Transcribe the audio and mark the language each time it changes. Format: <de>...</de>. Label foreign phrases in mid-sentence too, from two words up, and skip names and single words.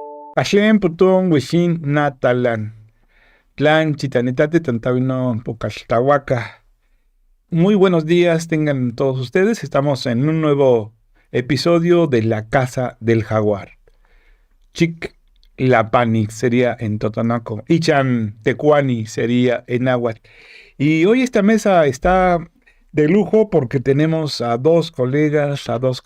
<es>Ashlem putón wishin natalan. Tlan chitanitate tantavino pocaltahuaca. Muy buenos días tengan todos ustedes. Estamos en un nuevo episodio de La Casa del Jaguar. Chic Lapani sería en Totonaco. Ichan Tecuani sería en náhuatl. Y hoy esta mesa está de lujo porque tenemos a dos colegas, a dos</es>